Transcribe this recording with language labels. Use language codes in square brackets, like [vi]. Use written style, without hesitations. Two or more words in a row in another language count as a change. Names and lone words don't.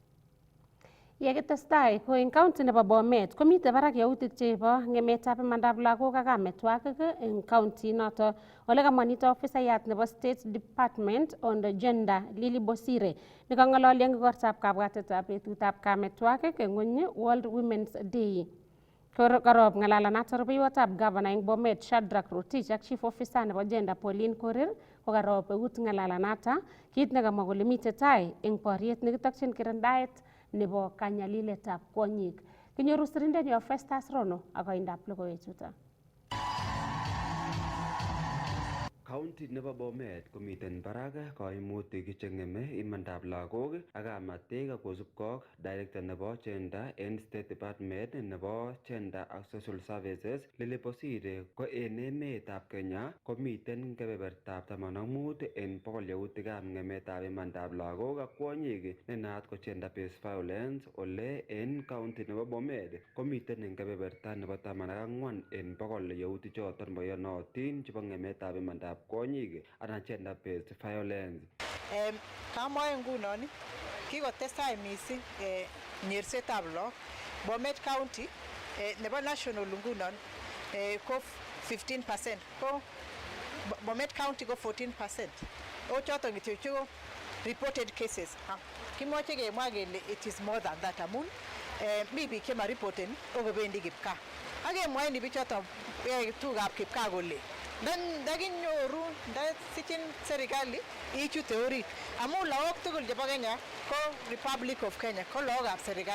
[kln] Yekitestai ko eng county nebo Bomet komite barak yautik chebo ng'emetab imandab lagok ak amitwogik eng county noto. Ole kamwa nito ofisayat nebo [en] State Department on the Gender [kln] Lily Bosire nekang'ololi eng igortab kabwatetab betutab kametwogik eng ng'ony World Women's Day. Karob ng'alalanato rubeiwotab governor eng Bomet Shadrack Rotich ak [en] chief officer [kln] nebo gender Pauline Korir ko karob eut ng'alalanata, kit nekamwa kole mitei tai eng boriet nekitokyin kirindaet nebo kanyaliletab kwonyik. Kinyoru sirindenyo Festus Rono ak koindab logoiwechuto. County nebo Bomet komiten barak kaimutik cheng'eme imandab lagok ak kamatik kosubkei director nebo gender en State Department nebo gender ak [en] social services [kln] Lily Bosire ko en emetab Kenya komiten kebebertab 15 en 100 yautikab ng'emetab imandab lagok ak kwonyik nenaat ko [en] gender based violence [kln] ole en county nebo Bomet komiten en kebeberta nebo 14 en 100 yautichoton boyonotin chebo ng'emetab imandab kwonyik anan [en] gender based violence. [kln] Kamwae ngunon kikotestai mising nyersetab lagok. Bomet County nebo national ngunon ko 15%, ko Bomet County ko 14%. O choton kityo chu [en] reported cases. [kln] Kimwache kemwa kele [en] it is more than that [kln] amun mi biik chema reporten okobendi kipkaa. Akemwae ni bichoton tugukab kipkaa kole ndakinyoru ndasichin serikali ichute orit amun lagok tugul chebo Kenya ko Republic of Kenya ko lagokab serikali.